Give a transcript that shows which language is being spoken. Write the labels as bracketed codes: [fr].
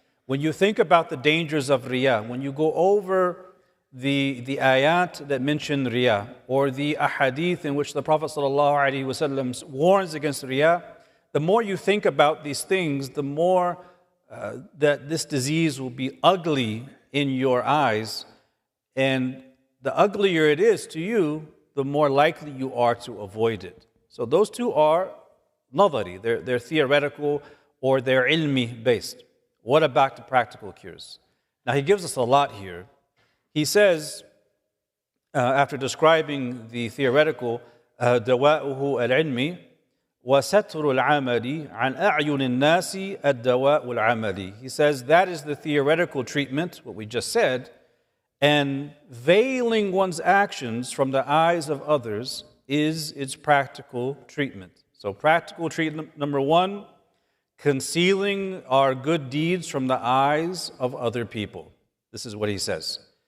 [en] When you think about the dangers of riya, when you go over the ayat that mention riya, or the ahadith in which the Prophet ﷺ warns against riya, the more you think about these things, the more that this disease will be ugly in your eyes. And the uglier it is to you, the more likely you are to avoid it. So those two are nadari, they're theoretical or they're ilmi based. What about the practical cures? Now he gives us a lot here. He says, after describing the theoretical, [ar] دواؤه العلمي وستر العمل عن أعين الناس الدواء العملي. [en] He says that is the theoretical treatment, what we just said, and veiling one's actions from the eyes of others is its practical treatment. So practical treatment number one, concealing our good deeds from the eyes of other people. This is what he says.